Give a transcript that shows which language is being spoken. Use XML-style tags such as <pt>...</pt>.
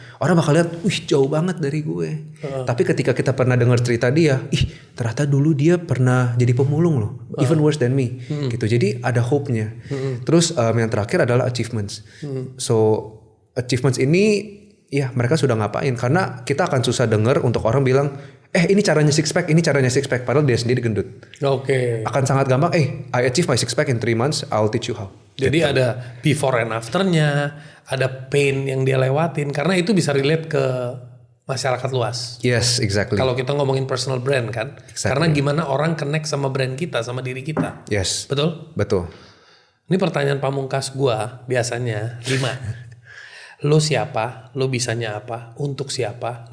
<id>Orang bakal lihat, wih jauh banget dari gue. Tapi ketika kita pernah dengar cerita dia, ih ternyata dulu dia pernah jadi pemulung loh,</id> <en>even worse than me.</en> <id>Gitu. Jadi ada hope-nya. Terus yang terakhir adalah achievements. So achievements ini ya mereka sudah ngapain, karena kita akan susah dengar untuk orang bilang ini caranya six pack, ini caranya six pack, padahal dia sendiri gendut. Oke. Akan sangat gampang,</id> <en>I achieve my six pack in 3 months, I'll teach you how.</en> <id>Jadi ada before and afternya, ada pain yang dia lewatin, karena itu bisa relate ke masyarakat luas.</id> <en>Yes, exactly.</en> <id>Kalau kita ngomongin personal brand kan, karena gimana orang connect sama brand kita, sama diri kita.</id> <en>Yes.</en> <id>Betul? Betul. Ini pertanyaan pamungkas gua biasanya 5. Lo siapa? Lo bisanya apa? Untuk siapa?</id>